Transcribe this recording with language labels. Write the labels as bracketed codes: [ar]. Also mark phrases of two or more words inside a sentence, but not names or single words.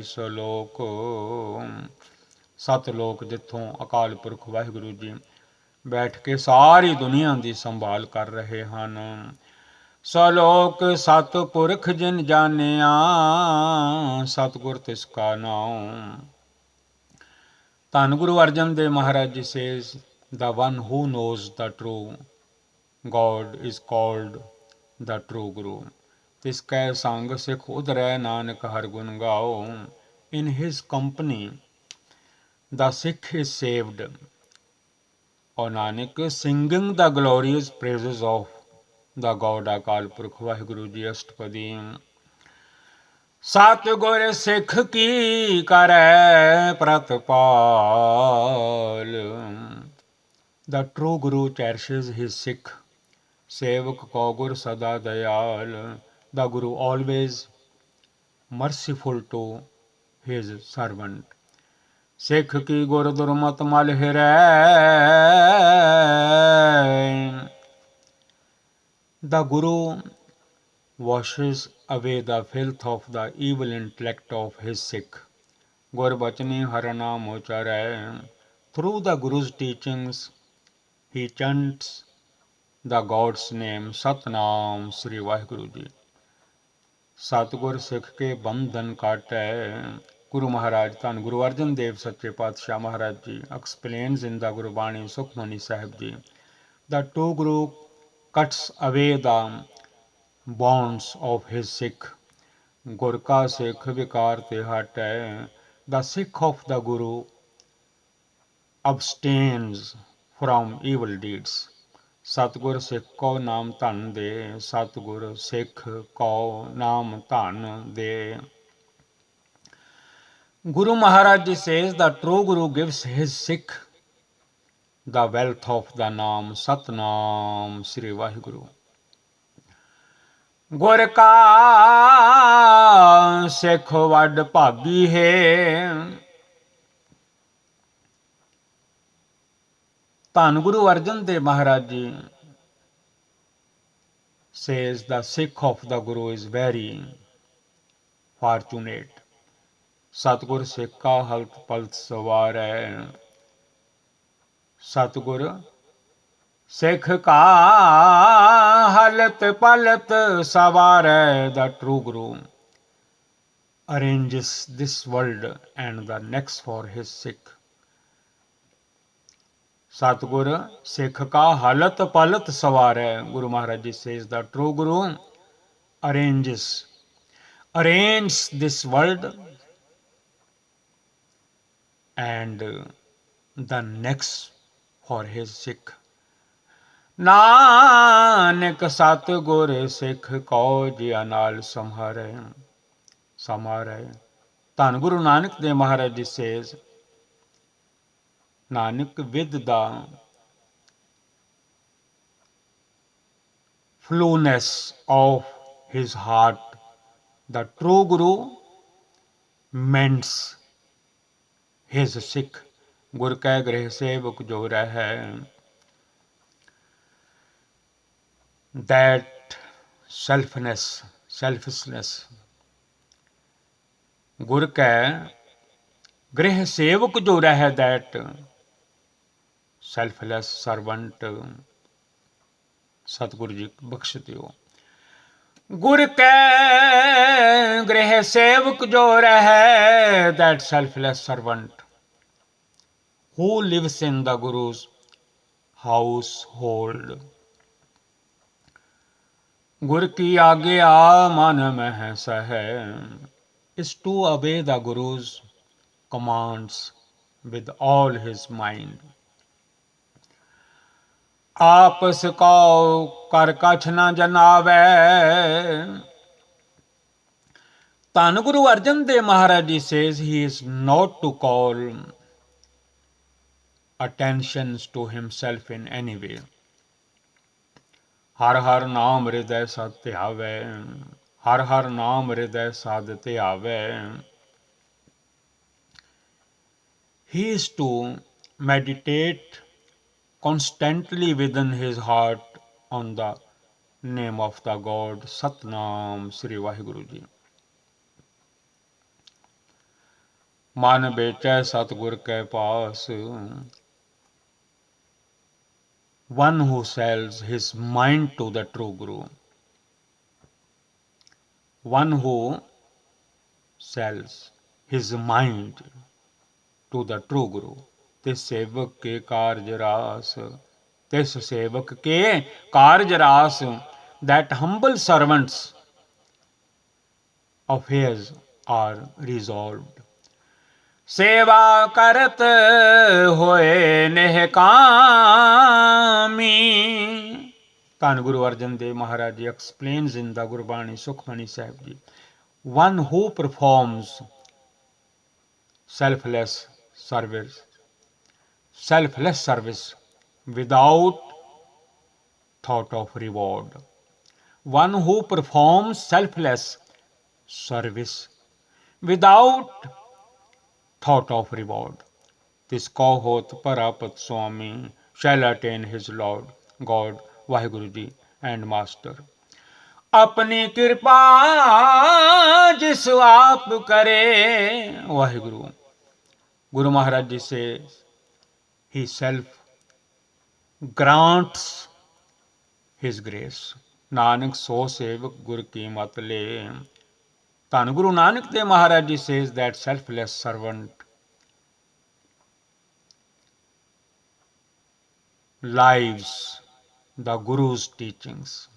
[pa] ਸਲੋਕ ਸੱਤ ਲੋਕ ਜਿੱਥੋਂ ਅਕਾਲ ਪੁਰਖ ਵਾਹਿਗੁਰੂ ਜੀ ਬੈਠ ਕੇ ਸਾਰੀ ਦੁਨੀਆ ਦੀ ਸੰਭਾਲ ਕਰ ਰਹੇ ਹਨ। ਸਲੋਕ ਸਤ ਪੁਰਖ ਜਿਨ ਜਾਣਿਆ, ਸਤਿਗੁਰ ਤਿਸ ਕਾ ਨਾਮ। ਧੰਨ ਗੁਰੂ ਅਰਜਨ ਦੇਵ ਮਹਾਰਾਜ ਜੀ ਸੇਜ਼, [en] the one who knows the true God is called the true Guru. [pa] ਤਿਸ ਕੈ ਸੰਗ ਸਿਖ ਉਧਰੈ, ਨਾਨਕ ਹਰਿ ਗੁਣ ਗਾਓ। [en] In his company the Sikh is saved. O Nanak, singing the glorious praises of the God Akal Purkh [pa] ਵਾਹਿਗੁਰੂ ਜੀ। ਅਸ਼ਟਪਦੀ। ਸਤਿਗੁਰ ਸਿੱਖ ਕੀ ਕਰੈ ਪ੍ਰਤਪਾਲ। [en] The true Guru cherishes his Sikh. [pa] ਸੇਵਕ ਕੋ ਗੁਰ ਸਦਾ ਦਇਆਲ। [en] The Guru always merciful to his servant. [pa] ਸਿੱਖ ਕੀ ਗੁਰ ਦੁਰਮਤ ਮਲ ਹਿਰੈ। [en] The Guru washes away the filth of the evil intellect of his Sikh. [pa] ਗੁਰ ਬਚਨੀ ਹਰਿ ਨਾਮ ਉਚਰੈ. [en] Through the Guru's teachings, he chants the God's name, [pa] ਸਤਿਨਾਮ ਸ੍ਰੀ ਵਾਹਿਗੁਰੂ ਜੀ. ਸਤਿਗੁਰ ਸਿਖ ਕੇ ਬੰਧਨ ਕਾਟੈ। [en] Guru Maharaj, Dhan Guru Arjan Dev Sache Paatshah Maharaj Ji explains in the Gurbani Sukhmani Sahib Ji that true Guru cuts away the bonds of his Sikh. [pa] ਗੁਰ ਕਾ ਸਿਖ ਬਿਕਾਰ ਤੇ ਹਟੈ। [en] The Sikh of the Guru abstains from evil deeds. [pa] ਸਤਿਗੁਰ ਸਿਖ ਕੋ ਨਾਮ ਧਨ ਦੇ। ਸਤਿਗੁਰ ਸਿਖ ਕੋ ਨਾਮ ਧਨ ਦੇ। [en] Guru Maharaj Ji says the true Guru gives his Sikh the wealth of the naam Satnam Sri Vaheguru. [pa] ਗੁਰ ਕਾ ਸਿੱਖ ਵੱਡ ਭਾਗੀ ਹੈ। [en] ਧੰਨ ਗੁਰੂ ਅਰਜਨ ਦੇਵ ਮਹਾਰਾਜ ਜੀ says the Sikh of the Guru is very fortunate. [pa] ਸਤਿਗੁਰ ਸਿੱਖ ਕਾ ਹਲਤ ਪਲਤ ਸਵਾਰੈ। ਸਤਿਗੁਰ ਸਿੱਖ ਕਾ ਹਲਤ ਪਲਤ ਸਵਾਰੈ। [en] The true Guru arranges this world and the next for his Sikh. [pa] ਸਤਿਗੁਰ ਸਿਖ ਕਾ ਹਲਤ ਪਲਤ ਸਵਾਰੇ. [en] Guru Maharaj Ji says the true Guru arranges this world and the next for his Sikh. [pa] ਨਾਨਕ ਸਤਿਗੁਰ ਸਿੱਖ ਕੋ ਜਿਆ ਨਾਲ ਸਮਾਰੈ। [en] ਧੰਨ ਗੁਰੂ ਨਾਨਕ ਦੇਵ ਮਹਾਰਾਜ ਜੀ says, Nanak, with the flueness of his heart, the true Guru mends his Sikh. [pa] ਗੁਰ ਕੈ ਗ੍ਰਹਿ ਸੇਵਕ ਜੋ ਰਹੈ। [en] That selfishness, [pa] ਗੁਰ ਕੈ ਗ੍ਰਹਿ ਸੇਵਕ ਜੋ ਰਹਿ, [en] that selfless servant [pa] ਸਤਿਗੁਰੂ ਜੀ ਬਖਸ਼ ਦਿਓ। ਗੁਰ ਕੈ ਗ੍ਰਹਿ ਸੇਵਕ ਜੋ ਰਹਿ, [en] that selfless servant who lives in the Guru's household. [pa] ਗੁਰ ਕੀ ਆਗਿਆ ਮਨ ਮਹਿ ਸਹੈ [en] is to obey the Guru's commands with all his mind. [pa] ਆਪਸ ਕਉ ਕਰ ਕਛ ਨ ਜਨਾਵੈ। [en] ਧੰਨ ਗੁਰੂ ਅਰਜਨ ਦੇਵ ਮਹਾਰਾਜ ਜੀ says he is not to call attentions to himself in any way. [pa] ਹਰ ਹਰ ਨਾਮ ਹਿਰਦੈ ਸਦ ਧਿਆਵੈ, ਹਰ ਹਰ ਨਾਮ ਹਿਰਦੈ ਸਦ ਧਿਆਵੈ। [en] He is to meditate constantly within his heart on the name of the God, [pa] ਸਤਿਨਾਮ ਸ੍ਰੀ ਵਾਹਿਗੁਰੂ ਜੀ. ਮਨ ਵੇਚੈ ਸਤਿਗੁਰ ਕੈ ਪਾਸ, [en] one who sells his mind to the true Guru. One who sells his mind to the true Guru. [pa] ਤਿਸ ਸੇਵਕ ਕੇ ਕਾਰਜ ਰਾਸ, ਤਿਸ ਸੇਵਕ ਕੇ ਕਾਰਜ ਰਾਸ, [en] that humble servants of his are resolved. [pa] ਸੇਵਾ ਕਰਤ ਹੋਇ ਨਿਹਕਾਮੀ। [en] ਧੰਨ ਗੁਰੂ ਅਰਜਨ ਦੇਵ ਮਹਾਰਾਜ ਜੀ explains in the ਗੁਰਬਾਣੀ ਸੁਖਮਨੀ ਸਾਹਿਬ ਜੀ, one who performs selfless service without thought of reward. One who performs selfless service without thought of reward. This [pa] ਕਉ ਹੋਤ ਪਰਾਪਤ ਸੁਆਮੀ [en] shall attain his Lord, God, Vaheguru Ji and Master. [pa] ਅਪਨੀ ਕ੍ਰਿਪਾ ਜਿਸ ਆਪ ਕਰੇ ਵਾਹਿਗੁਰੂ. [en] Guru Maharaj Ji says he self grants his grace. [pa] ਨਾਨਕ ਸੋ ਸੇਵਕ ਗੁਰ ਕੀ ਮਤਿ ਲੇ. [en] ਧੰਨ ਗੁਰੂ ਨਾਨਕ ਦੇਵ ਮਹਾਰਾਜ ਜੀ says that selfless servant lives the Guru's teachings.